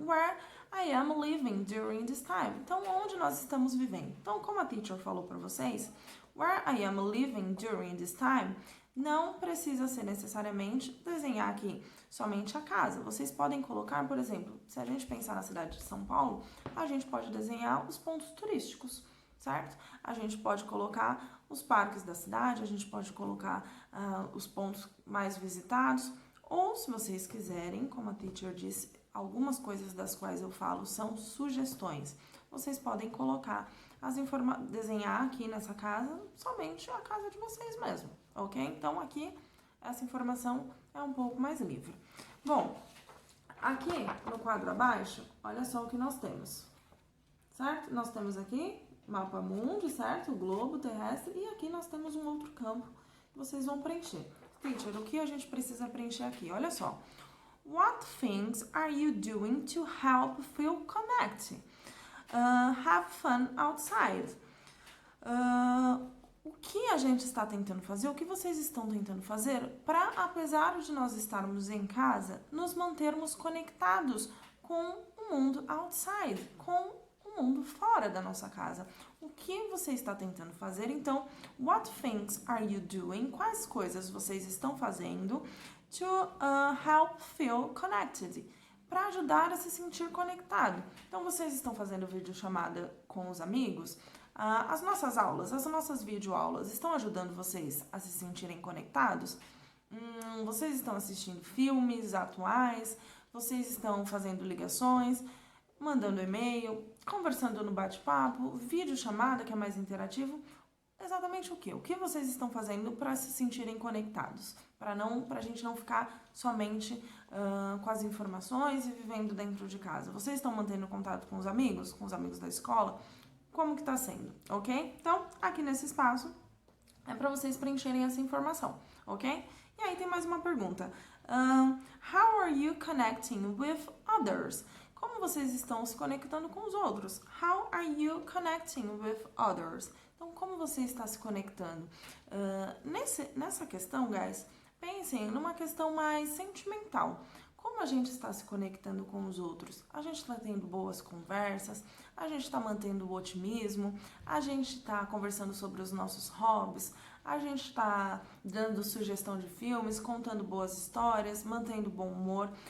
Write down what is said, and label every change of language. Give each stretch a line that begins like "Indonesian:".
English: Where I am living during this time.
Portuguese: Então, onde nós estamos vivendo. Então, como a teacher falou para vocês,
English: where I am living during this time,
Portuguese: não precisa ser necessariamente desenhar aqui somente a casa. Vocês podem colocar, por exemplo, se a gente pensar na cidade de São Paulo, a gente pode desenhar os pontos turísticos, certo? A gente pode colocar os parques da cidade, a gente pode colocar os pontos mais visitados, ou se vocês quiserem, como a teacher disse, algumas coisas das quais eu falo são sugestões. Vocês podem colocar desenhar aqui nessa casa somente a casa de vocês mesmo, ok? Então aqui essa informação é um pouco mais livre. Bom, aqui no quadro abaixo, olha só o que nós temos, certo? Nós temos aqui mapa mundi, certo? O globo terrestre, e aqui nós temos um outro campo que vocês vão preencher. Teacher, o que a gente precisa preencher aqui? Olha só.
English: What things are you doing to help feel connected? Have fun outside.
Portuguese: O que a gente está tentando fazer, o que vocês estão tentando fazer para, apesar de nós estarmos em casa, nos mantermos conectados com o mundo outside, com o mundo fora da nossa casa. O que você está tentando fazer?
English: Então, what things are you doing?
Portuguese: Quais coisas vocês estão fazendo
English: to help feel connected?
Portuguese: Para ajudar a se sentir conectado. Então, vocês estão fazendo videochamada com os amigos? As nossas aulas, as nossas videoaulas estão ajudando vocês a se sentirem conectados? Vocês estão assistindo filmes atuais? Vocês estão fazendo ligações? Mandando e-mail? Conversando no bate-papo? Videochamada, que é mais interativo? Exatamente o quê? O que vocês estão fazendo para se sentirem conectados? Para a gente não ficar somente com as informações e vivendo dentro de casa. Vocês estão mantendo contato com os amigos da escola? Como que tá sendo, ok? Então, aqui nesse espaço é para vocês preencherem essa informação, ok? E aí tem mais uma pergunta.
English: How are you connecting with others?
Portuguese: Como vocês estão se conectando com os outros?
English: How are you connecting with others?
Portuguese: Então, como você está se conectando? Nessa questão, guys, pensem numa questão mais sentimental. Como a gente está se conectando com os outros? A gente está tendo boas conversas, a gente está mantendo o otimismo, a gente está conversando sobre os nossos hobbies, a gente está dando sugestão de filmes, contando boas histórias, mantendo bom humor.